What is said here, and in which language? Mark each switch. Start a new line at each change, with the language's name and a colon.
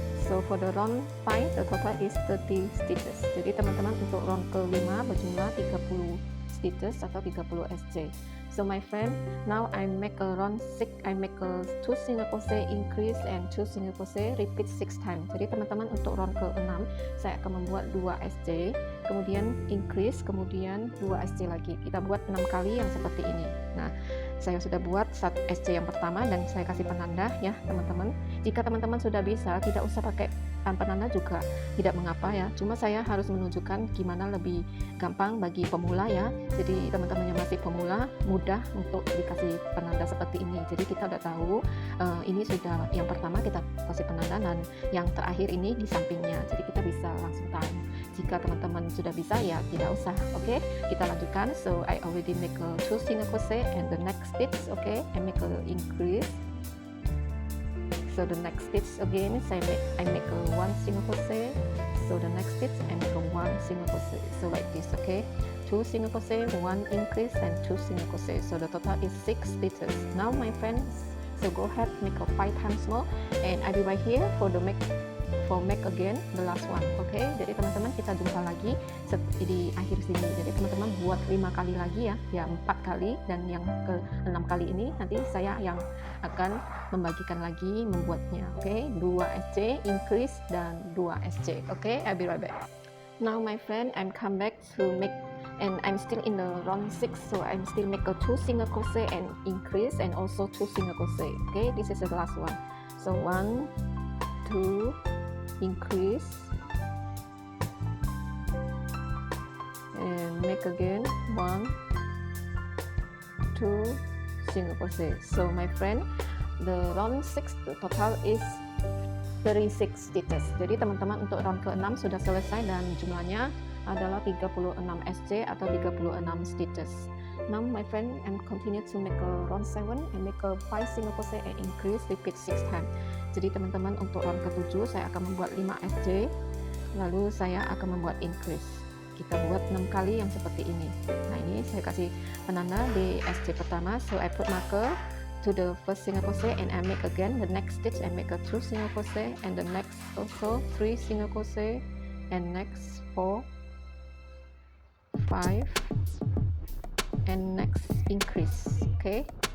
English: So for the round 5, the total is 30 stitches.
Indonesian: Jadi teman-teman, untuk round kelima berjumlah 30 stitches atau 30 SC.
English: So my friend, now I make a round 6. I make a 2 single crochet increase and 2 single crochet, repeat 6 times.
Indonesian: Jadi teman-teman, untuk round ke-6 saya akan membuat 2 SC, kemudian increase, kemudian 2 SC lagi. Kita buat 6 kali yang seperti ini. Nah, saya sudah buat SC yang pertama dan saya kasih penanda ya teman-teman. Jika teman-teman sudah bisa, tidak usah pakai penanda juga tidak mengapa ya. Cuma saya harus menunjukkan gimana lebih gampang bagi pemula ya. Jadi teman-teman yang masih pemula mudah untuk dikasih penanda seperti ini. Jadi kita udah tahu ini sudah yang pertama kita kasih penanda, dan yang terakhir ini di sampingnya. Jadi kita bisa langsung tahu. Jika teman-teman sudah bisa ya tidak usah. Oke, kita lanjutkan.
English: So I already make a 2 single crochet and the next stitch, okay, I make a increase. So the next stitch again I make a 1 single crochet. So the next stitch I make a 1 single crochet. So like this, okay, 2 single crochet, 1 increase, and 2 single crochet. So the total is 6 stitches. Now my friends, so go ahead, make a 5 times more, and I'll be right here for the make again the last one, okay?
Indonesian: Jadi teman-teman, kita jumpa lagi di akhir sini. Jadi teman-teman buat 5 kali lagi ya, 4 kali, dan yang ke 6 kali ini nanti saya yang akan membagikan lagi membuatnya, okay?
English: 2 SC increase
Indonesian: dan
English: 2 SC, okay? I'll be right back. Now my friend, I'm come back to make, and I'm still in the round 6, so I'm still make a 2 single crochet and increase, and also 2 single crochet, okay? This is the last one. So 1, 2, increase, and make again 1, 2 single crochet. So my friend, the round 6 the total is 36 stitches.
Indonesian: Jadi teman-teman, untuk round ke-6 sudah selesai dan jumlahnya adalah 36 SC atau 36 stitches.
English: Now my friend, I'm continue to make a round 7 and make a 5 single crochet and increase, repeat 6 times.
Indonesian: Jadi teman-teman, untuk round ke-7 saya akan membuat 5 SC, lalu saya akan membuat increase. Kita buat 6 kali yang seperti ini. Nah, ini saya kasih penanda di SC pertama.
English: So I put marker to the first single crochet and I make again the next stitch. I make a 2 single crochet and the next also 3 single crochet, and next 4, 5, and next increase, okay?